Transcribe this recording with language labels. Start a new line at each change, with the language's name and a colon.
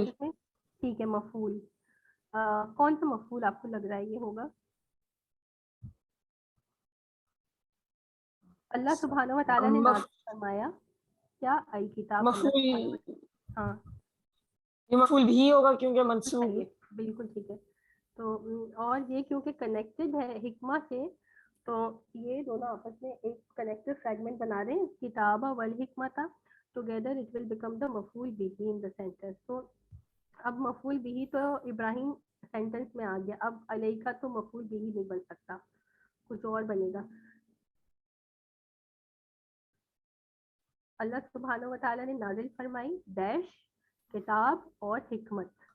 Urdu: Status میں؟ ٹھیک ہے مفعول. کون سا مفعول آپ کو لگ رہا ہے یہ ہوگا؟ اللہ سبحانہ و تعالیٰ نے نازل فرمایا کیا الکتاب. مفعول. ہاں یہ مفعول بھی ہوگا کیونکہ منصوب. بالکل ٹھیک ہے. تو اور یہ کیونکہ کنیکٹڈ ہے حکمہ سے تو یہ دونوں آپس میں ایک کنیکٹڈ فریگمنٹ بنا رہے ہیں.
English: کتاب والحکمۃ together it will become the مفعول بھی ان دا سینٹینس.
Urdu: تو اب مفعول بھی تو ابراہیم سینٹینس میں آ گیا. اب علیہ کا تو مفعول بھی نہیں بن سکتا کچھ اور بنے گا. اللہ سبحانہ و تعالیٰ نے نازل فرمائی ڈیش کتاب اور حکمت.